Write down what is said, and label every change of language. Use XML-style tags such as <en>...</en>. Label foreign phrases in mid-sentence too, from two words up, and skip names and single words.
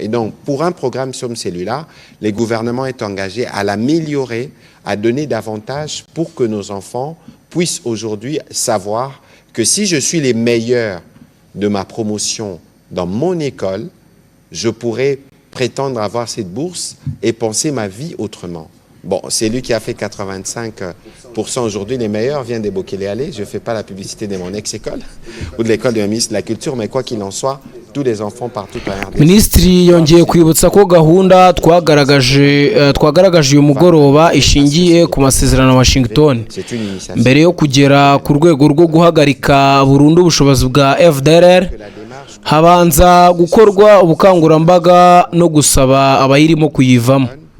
<fr>Et donc, pour un programme comme celui-là, le gouvernement est engagé à l'améliorer, à donner davantage pour que nos enfants puissent aujourd'hui savoir que si je suis les meilleurs de ma promotion dans mon école, je pourrais prétendre avoir cette bourse et penser ma vie autrement. Bon, c'est lui qui a fait 85% aujourd'hui, les meilleurs vient de Bokele-Allé. Je ne fais pas la publicité de mon ex-école ou de l'école de la ministre de la Culture, mais quoi qu'il en soit, tous les enfants partout en RDC.</fr> <rw>Minisitiri yongeye kwibutsa ko gahunda twagaragaje uyu mugoroba ishingiye ku masezerano ya Washington mbere yo kugera ku rwego rwo guhagarika burundu ubushobozi bwa FDLR. Habanza gukorwa ubukangurambaga no gusaba abayirimo kuyivamo.</rw>